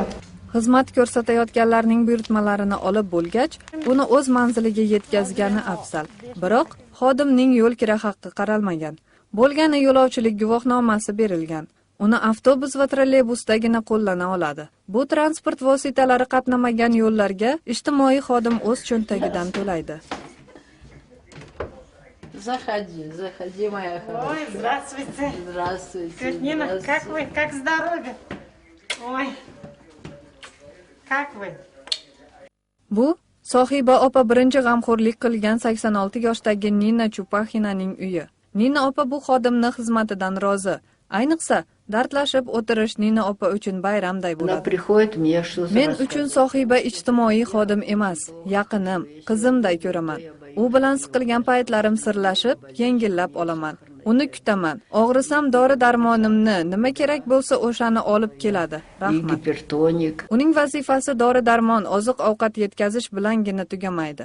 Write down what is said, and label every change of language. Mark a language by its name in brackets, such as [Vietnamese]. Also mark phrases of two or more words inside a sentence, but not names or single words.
[Uzbek] Xizmat ko'rsatayotganlarning buyurtmalarini olib bo'lgach, uni o'z manziliga yetkazgani afzal. Biroq xodimning yo'l kira haqqi qaralmagan. Bo'lgani yo'lovchilik guvohnomasi berilgan. Uni avtobus va trolleybusdagina qo'llana oladi. Bu transport vositalari qatnamagan yo'llarga ijtimoiy xodim o'z cho'ntagidan to'laydi. [Russian] Заходи, моя хорошая. Ой, здравствуйте. Здравствуйте. Тетя Нина, как вы? Как здоровье? Ой, как вы? [Uzbek] Bu Sohiba opa birinchi g'amxo'rlik qilgan 86 yoshdagi Nina Chupaxinaning uyi. Nina opa bu xodimning xizmatidan rozi. Ayniqsa, dardlashib o'tirish Nina opa uchun bayramday [Russian] Она [Uzbek] bo'ladi. [Russian] приходит, мне что-то [Uzbek] Men uchun Sohiba ijtimoiy xodim emas, yaqinim, qizimday ko'raman. U bilan siqilgan paytlarim sirlashib, yengillab olaman. Uni kutaman. Og'risam dori-darmonimni, nima kerak bo'lsa o'shani olib keladi. [Russian] и [Uzbek] Rahmat. [Russian] гипертоник. [Uzbek] Uning vazifasi dori-darmon, oziq-ovqat yetkazish bilangina tugamaydi.